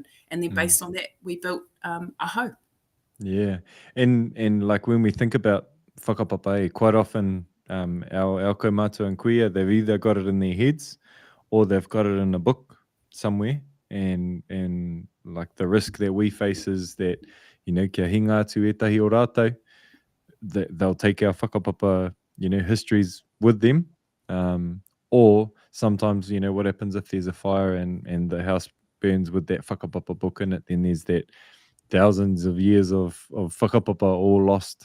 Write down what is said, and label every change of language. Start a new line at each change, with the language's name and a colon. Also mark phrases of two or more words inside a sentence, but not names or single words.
English: And then based on that, we built Āhau. Yeah. And like when we think about whakapapa, quite often our kaumātua and kuia, they've either got it in their heads or they've got it in a book somewhere. And like the risk that we face is that,
Māori: kia hinga atu etahi o rātou,
English: they'll take our whakapapa, histories with them. Or sometimes, what happens if there's a fire and the house burns with that whakapapa book in it, then there's that thousands of years of whakapapa all lost.